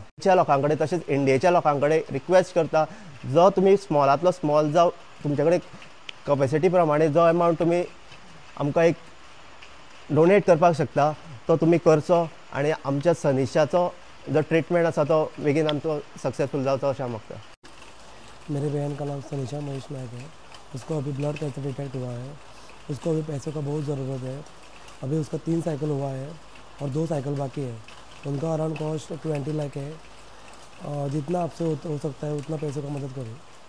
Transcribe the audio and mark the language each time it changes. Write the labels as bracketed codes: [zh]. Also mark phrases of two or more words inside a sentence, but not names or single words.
[kok] गोंयच्या लोकां कडेन तशेंच इंडियेच्या लोकां कडेन रिक्वेस्ट करता, जो तुमी स्मॉलांतलो स्मॉल जावं तुमचे कडेन कॅपेसिटी प्रमाणे जो अमावंट तुमी आमकां एक डोनेट करपाक शकता तो तुमी करचो आनी आमच्या सनिशाचो जो ट्रीटमेंट आसा तो बेगीन आमचो सक्सेसफुल जावचो अशें हांव मागता. [hi] मेरी बहन का नाम सनिशा महेश नायक है. उसको अभी [en] blood cancer detect [hi] हुआ है. उसको अभी पैसों का बहुत ज़रूरत है. अभी उसका 3 साइकिल हुआ है और 2 साइकिल बाकी है. उनका [en] around cost [hi] 20 लाख है. जितना आपसे हो सकता है उतना पैसों का मदद करें.